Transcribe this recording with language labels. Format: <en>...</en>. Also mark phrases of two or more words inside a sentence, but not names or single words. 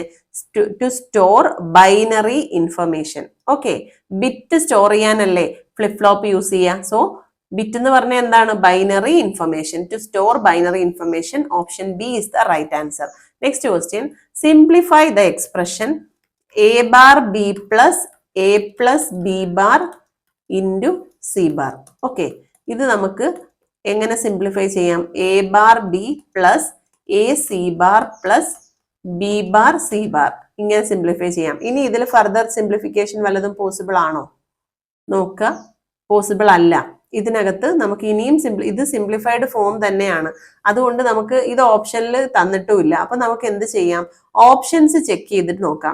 <en>To store binary information.</en> <ml>ഓക്കെ,</ml> <en>bit store</en> <ml>ചെയ്യാനല്ലേ</ml> <en>flip flop</en> <ml>യൂസ് ചെയ്യുക. സോ ബിറ്റ് എന്ന് പറഞ്ഞാൽ എന്താണ്?</ml> <en>binary information. To store binary information. Option B is the right answer. Next question. Simplify the expression A bar B plus A plus B bar into C bar.</en> <ml>ഓക്കെ, ഇത് നമുക്ക് എങ്ങനെ സിംപ്ലിഫൈ ചെയ്യാം?</ml> <en>A bar B plus A C bar plus B bar C bar.</en> <ml>ഇങ്ങനെ സിംപ്ലിഫൈ ചെയ്യാം. ഇനി ഇതിൽ</ml> <en>further simplification</en> <ml>വല്ലതും പോസിബിൾ ആണോ? നോക്കുക. പോസിബിൾ അല്ല. ഇതിനകത്ത് നമുക്ക് ഇനിയും ഇത്</ml> <en>simplified form</en> <ml>തന്നെയാണ്. അതുകൊണ്ട് നമുക്ക് ഇത് ഓപ്ഷനിൽ തന്നിട്ടുമില്ല. അപ്പൊ നമുക്ക് എന്ത് ചെയ്യാം,</ml> <en>options check</en> <ml>ചെയ്തിട്ട് നോക്കാം.</ml>